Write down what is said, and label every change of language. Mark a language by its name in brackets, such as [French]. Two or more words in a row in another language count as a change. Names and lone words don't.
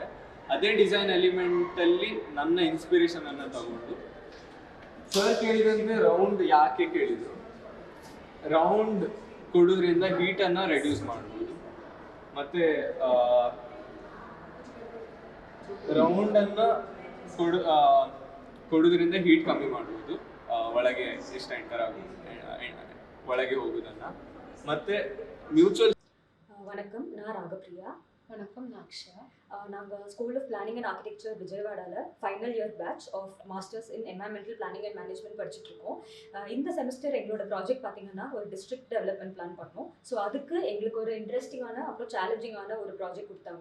[Kannada] ಅದೇ ಡಿಸೈನ್ ಎಲಿಮೆಂಟಲ್ಲಿ ನನ್ನ ಇನ್ಸ್ಪಿರೇಷನನ್ನು ತಗೊಂಡು ಸರ್ ಕೇಳಿದಂತೆ ರೌಂಡ್ ಯಾಕೆ ಕೇಳಿದರು, ರೌಂಡ್ ಕೊಡೋದ್ರಿಂದ ಹೀಟನ್ನು ರೆಡ್ಯೂಸ್ ಮಾಡ್ಬೋದು, ಮತ್ತು ರೌಂಡನ್ನು ಕೊಡೋದ್ರಿಂದ ಹೀಟ್ ಕಮ್ಮಿ ಮಾಡ್ಬೋದು, ಒಳಗೆ ಎಷ್ಟು ಎಂಟರ್ ಆಗೋದು, ಒಳಗೆ ಹೋಗೋದನ್ನು. ಮತ್ತು ಮ್ಯೂಚುವಲ್. [Tamil] வணக்கம், நான் ராகப்பிரியா. வணக்கம், நான் அக்ஷயா. நாங்கள் ஸ்கூல் ஆஃப் பிளானிங் அண்ட் ஆர்கிடெக்சர் விஜயவாடாவில் [English] final year batch of masters in environmental planning and management [Tamil] படிச்சுட்ருக்கோம். இந்த செமஸ்டர் எங்களோட ப்ராஜெக்ட் பார்த்திங்கன்னா ஒரு [English] district development plan [Tamil] பண்ணோம். ஸோ அதுக்கு எங்களுக்கு ஒரு இன்ட்ரெஸ்டிங்கான அப்புறம் சேலஞ்சிங்கான ஒரு ப்ராஜெக்ட் கொடுத்தாங்க.